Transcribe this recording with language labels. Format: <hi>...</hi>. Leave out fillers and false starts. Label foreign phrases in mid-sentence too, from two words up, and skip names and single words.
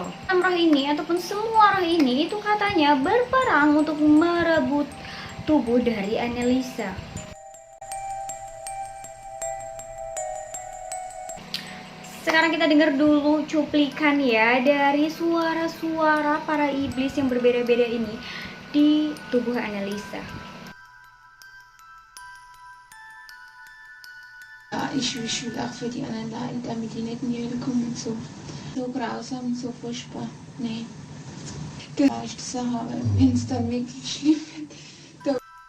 <id>6 roh ini ataupun semua roh ini itu katanya berperang untuk merebut tubuh dari Anneliese. Sekarang kita dengar dulu cuplikan ya dari suara-suara para iblis yang berbeda-beda ini di tubuh Anneliese.</id> <de>Ich will auch für die anderen leiden, damit die nicht in die Hölle kommen und so. So grausam, so furchtbar. Nee. Gereicht Sache, wenn es dann wirklich schlimm wird.</de>